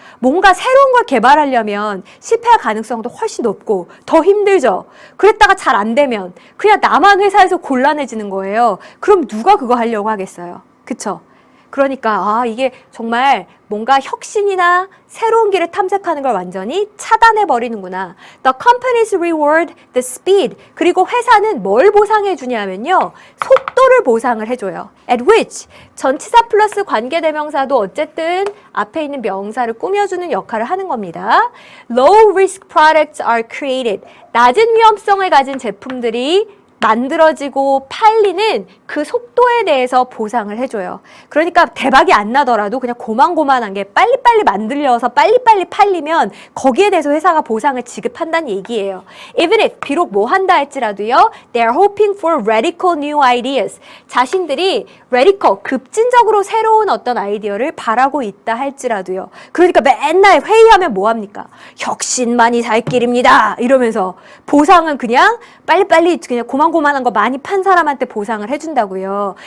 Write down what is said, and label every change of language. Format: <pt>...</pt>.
<ko>뭔가 새로운 걸 개발하려면 실패할 가능성도 훨씬 높고 더 힘들죠. 그랬다가 잘 안 되면 그냥 나만 회사에서 곤란해지는 거예요. 그럼 누가 그거 하려고 하겠어요. 그쵸? 그러니까 이게 정말 뭔가 혁신이나 새로운 길을 탐색하는 걸 완전히 차단해 버리는구나.</ko> <en>The companies reward the speed.</en> <ko>그리고 회사는 뭘 보상해 주냐면요. 속도를 보상을 해줘요. At which 전치사 플러스 관계대명사도 어쨌든 앞에 있는 명사를 꾸며주는 역할을 하는 겁니다.</ko> <en>Low risk products are created.</en> <ko>낮은 위험성을 가진 제품들이 만들어지고 팔리는 그 속도에 대해서 보상을 해줘요. 그러니까 대박이 안 나더라도 그냥 고만고만한 게 빨리빨리 만들려서 빨리빨리 팔리면 거기에 대해서 회사가 보상을 지급한다는 얘기예요.</ko> <en>Even if</en> <ko>비록 뭐 한다 할지라도요.</ko> <en>They are hoping for radical new ideas.</en> <ko>자신들이 radical, 급진적으로 새로운 어떤 아이디어를 바라고 있다 할지라도요. 그러니까 맨날 회의하면 뭐 합니까? 혁신만이 살 길입니다. 이러면서 보상은 그냥 빨리빨리 그냥 고만고만한 거 많이 판 사람한테 보상을 해준다고요.</ko>